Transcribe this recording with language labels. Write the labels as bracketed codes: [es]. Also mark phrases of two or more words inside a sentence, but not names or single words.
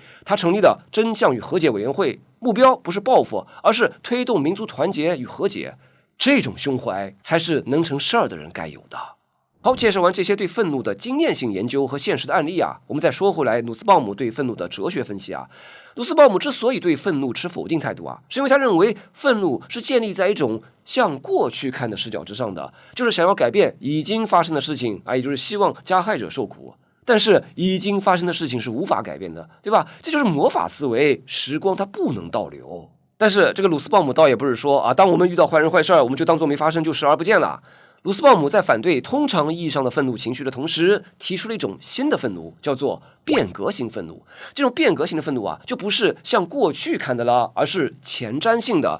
[zh] 他成立了真相與和解委員會，目標不是報復，而是推動民族團結與和解。這種胸懷才是能成事兒的人該有的。好，介紹完這些對憤怒的經驗性研究和現實的案例啊，我們再說回來，努斯鮑姆對憤怒的哲學分析啊。努斯鮑姆之所以對憤怒持否定態度啊，是因為他認為憤怒是建立在一種向過去看的視角之上的，就是想要改變已經發生的事情啊，也就是希望加害者受苦。但是已經發生的事情是無法改变的，对吧？這就是魔法思維，時光它不能倒流。但是這個魯斯鮑姆倒也不是說啊，當我們遇到壞人壞事兒，我們就當作沒發生，就視而不見了。魯斯鮑姆在反對通常意義上的憤怒情緒的同時，提出了一種新的憤怒，叫做變革型憤怒。這種變革型的憤怒啊，就不是向過去看的了，而是前瞻性的。